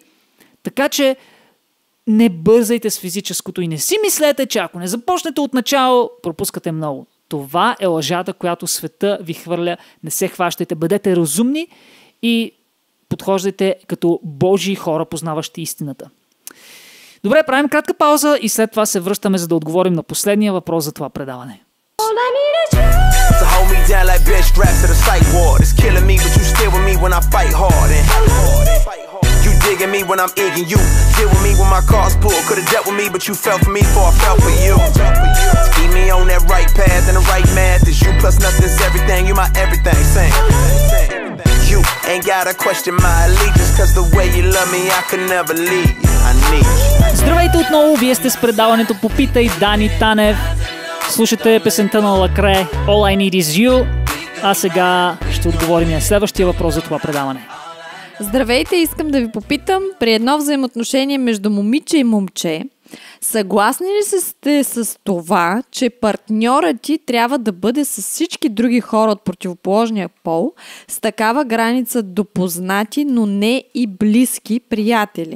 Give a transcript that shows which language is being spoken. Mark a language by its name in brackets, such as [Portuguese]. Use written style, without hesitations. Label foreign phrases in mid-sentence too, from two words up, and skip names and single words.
[Bulgarian] Така че не бързайте с физическото и не си мислете, че ако не започнете от начало, пропускате много. Това е лъжата, която света ви хвърля. Не се хващайте, бъдете разумни и подхождайте като Божии хора, познаващи истината. Добре, правим кратка пауза и след това се връщаме, за да отговорим на последния въпрос за това предаване. [English] Digging me when I'm egging you. Deal with me when my car's pulled. Could've dealt with me, but you fell for me before I fell for you. Keep me on that right path and the right math. Is you plus nothing's everything. You my everything. Sing. You ain't gotta question my allegiance. Cause the way you love me, I could never leave. I need you. [Bulgarian] Здравейте отново, вие сте с предаването Попитай Дани Танев. Слушате песента на Лакре All I Need Is You. А сега ще отговорим на следващия въпрос за това предаване. Здравейте, искам да ви попитам, при едно взаимоотношение между момиче и момче, съгласни ли сте с това, че партньорът ти трябва да бъде с всички други хора от противоположния пол, с такава граница до познати, но не и близки приятели?